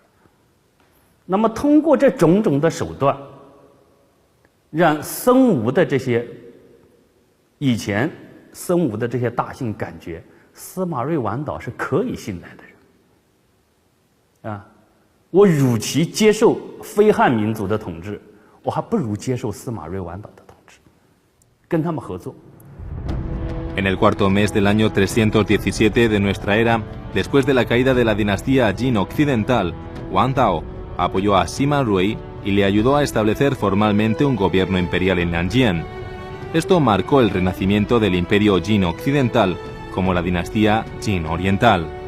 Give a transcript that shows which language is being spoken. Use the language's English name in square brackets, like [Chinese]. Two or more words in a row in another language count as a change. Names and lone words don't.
[Chinese] 那么，通过这种种的手段，让孙吴的这些 以前孙吴的这些大姓感觉司马睿、王导是可以信赖的人，啊，我与其接受非汉民族的统治，我还不如接受司马睿、王导的统治，跟他们合作。 [Spanish] En el cuarto mes del año 317 de nuestra era, después de la caída de la dinastía Jin occidental, Wang Tao apoyó a Sima Rui y le ayudó a establecer formalmente un gobierno imperial en Nanjing. Esto marcó el renacimiento del imperio Jin occidental como la dinastía Jin oriental.